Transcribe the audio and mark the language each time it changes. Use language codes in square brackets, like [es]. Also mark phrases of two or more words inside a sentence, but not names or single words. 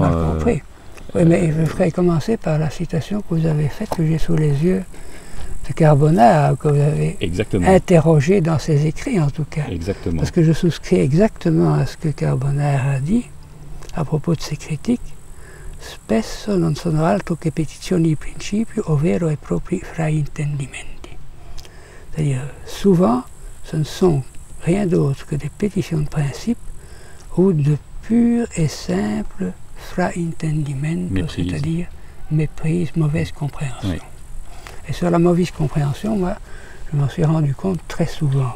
[fr] Très mal compris. Oui, mais je ferai commencer par la citation que vous avez faite, que j'ai sous les yeux, de Carbonara, que vous avez interrogé dans ses écrits en tout cas. Exactement. Parce que je souscris exactement à ce que Carbonara a dit à propos de ses critiques. [it] Spesso non sono altro che petizioni di principio, ovvero e propri fraintendimenti. [fr] C'est-à-dire, souvent, ce ne sont rien d'autre que des pétitions de principe ou de purs et simples fraintendimento, c'est-à-dire méprise, mauvaise compréhension. Oui. Et sur la mauvaise compréhension, moi, je m'en suis rendu compte très souvent.